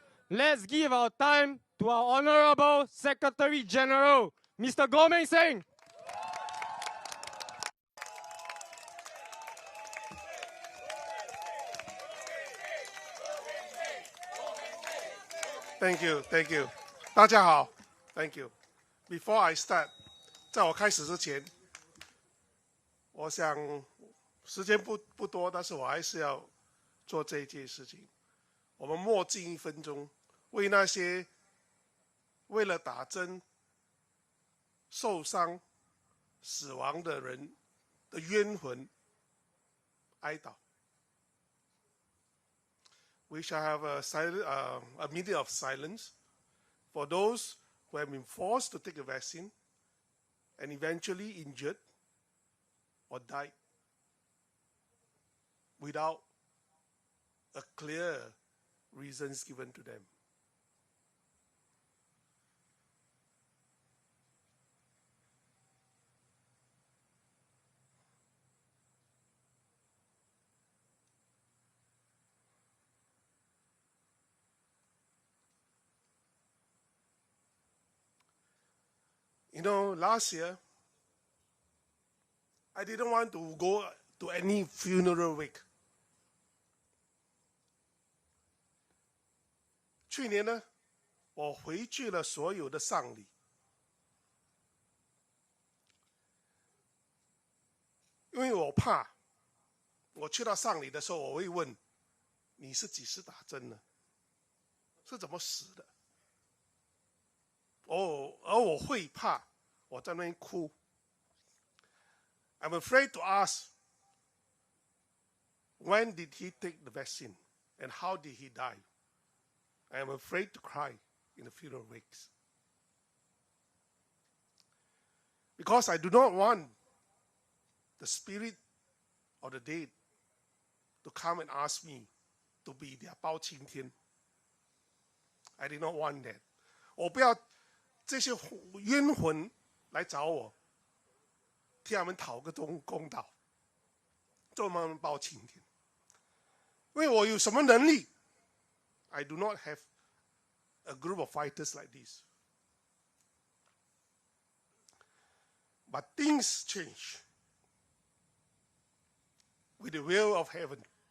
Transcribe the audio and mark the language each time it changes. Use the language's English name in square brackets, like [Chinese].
[English] Let's give our time to our Honorable Secretary General, Mr. Meng Seng. Thank you. [Chinese] 大家好 [English] ，Thank you. Before I start， [Chinese] 在我开始之前，我想时间不多，但是我还是要做这一件事情。我们默静1分钟，为那些为了打针受伤、死亡的人的冤魂哀悼。 [English] We shall have a minute of silence for those who have been forced to take a vaccine and eventually injured or died without a clear reasons given to them. You know, last year, I didn't want to go to any funeral wake. [Chinese] 去年呢，我回去了所有的丧礼，因为我怕，我去到丧礼的时候，我会问你是几时打针呢？是怎么死的？而我会怕，我在那边哭。 [English] I'm afraid to ask, when did he take the vaccine and how did he die? I am afraid to cry in the funeral wakes. Because I do not want the spirit of the dead to come and ask me to be their 包青天. I did not want that. [Chinese] 我不要这些冤魂来找我，替他们讨个公道，做他们包青天。因为我有什么能力 [English] ？I do not have a group of fighters like this. But things change with the will of heaven.